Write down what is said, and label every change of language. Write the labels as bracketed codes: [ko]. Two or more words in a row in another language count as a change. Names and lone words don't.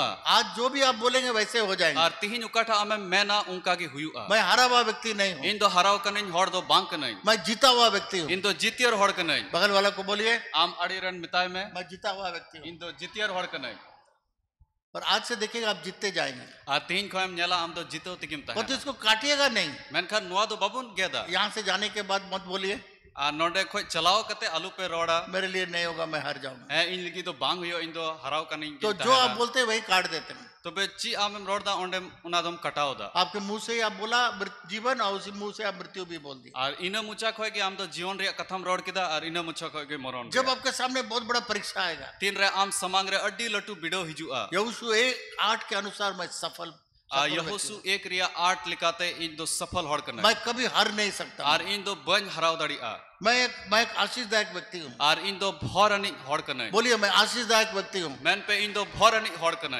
[hi] आज जो भी आप बोलेंगे वैसे हो जाएंगे। [sat] और तिहिन उकाठा आमे मैना उनका की हुयुआ। [hi] मैं हारा हुआ व्यक्ति नहीं हूँ। [sat] इन दो हराव कनई होड़ दो बांग कनई। [hi] मैं जीता हुआ व्यक्ति हूँ। [sat] इन दो जितियर होड़ कनई। [hi] बगल वाला को बोलिए [sat] आम अड़ी रन मिताय में [hi] मैं जीता हुआ व्यक्ति हूँ। [sat] इन दो जितियर होड़ कनई। [hi] और आज से देखिएगा आप जीतते जाएंगे। [sat] आ तीन खोम नेला आम दो जितो तिकिम ता [hi] और तो इसको काटिएगा नहीं। [sat] मेनखान नुआ दो बाबुन गेदा [hi] यहाँ से जाने के बाद मत बोलिए [sat] आ नोडे खोय चलाओ कते आलू पे रोड़ा [hi] मेरे लिए नहीं होगा, मैं हार जाऊंगा। [sat] है इन लगी तो बांग हुयो इन दो हराव कनई। [hi] तो जो आप बोलते हैं वही काट देते हैं। [sat] तो बे ची आमेम रोड़ा ओंडे उना दम कटाओ दा [hi] आपके मुंह से ही आप बोला जीवन और उसी मुंह से आप मृत्यु भी बोल दी। [sat] और इन मुचा खोय के आम दो जीवन रे कथम रोड किदा और इन मुचा खोय के मरण। [hi] जब आपके सामने बहुत बड़ा परीक्षा आएगा, [sat] तीन रे आम समांग रे अड्डी लटू बिडो हिजुआ। [hi] यहोशू 1:8 के अनुसार मैं सफल [sat] यहोशू 1:8 लिखाते इन दो सफल होड़ कनई। [hi] मैं कभी हार नहीं सकता। [sat] और इन दो बंज हराव दड़िया। [hi] मैं एक आशीषदायक व्यक्ति हूँ। [sat] और इन दो भौरनी होड़ कनई। [hi] बोलिए मैं आशीषदायक व्यक्ति हूँ। [sat] मैन पे इन दो भौरनी होड़ कनई।